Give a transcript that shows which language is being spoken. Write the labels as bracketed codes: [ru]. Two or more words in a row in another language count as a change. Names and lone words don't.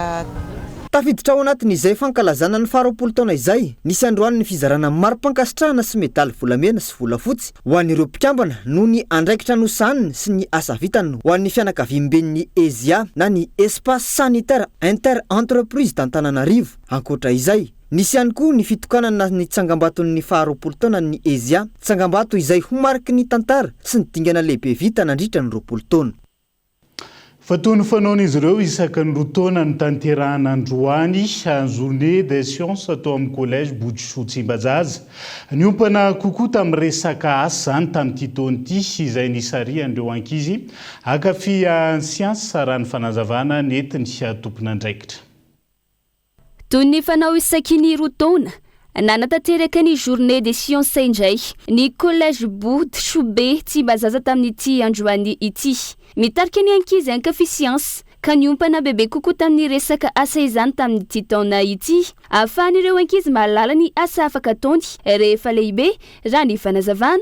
[mg] Tafiditra ao anatin'izay fankalazana ny 20 taona izay nisy androany ny fizarana maro-pankasitrahana sy medaly volamena sy volafotsy ho an'ireo mpikambana noho ny andraikitra nosaniny sy ny asa vitany ho an'ny fianakaviam-ben'ny EZIA na ny espace sanitaire inter-entreprise d'Antananarivo. Ankoatra izay, nisy ihany koa ny fitokanana ny tsangambaton'ny 20 taona ny EZIA, tsangambato izay ho mariky ny tantara sy ny dingana lehibe vita nandritra ny 20 taona. Fatony fanaon'izy ireo isaky ny 2 taona ny tanterahana androany [fr] journée des sciences [mg] atao amin'ny collège Boutchou Tsimbazaza. Niompana kokoa tamin'ny resaka asa zany tamin'ity taon'ity izay nisarihan'ireo ankizy akafia ny siansy sarany fanazavana netiny tompona andraikitra. Toy ny fanao isaky ny 2 taona nanatanteraka ny [fr] journée des sciences [mg] indray ny collège Boutchou Tsimbazaza tamin'ity androany ity. Mitarika ny ankizy ankafy siansy ka niompana bebe kokoa tamin'ny resaka asa izany tamin'ity taona ity ahafahan'ireo ankizy mahalala ny asa afaka ataony rehefa lehibe raha ny fanazavana.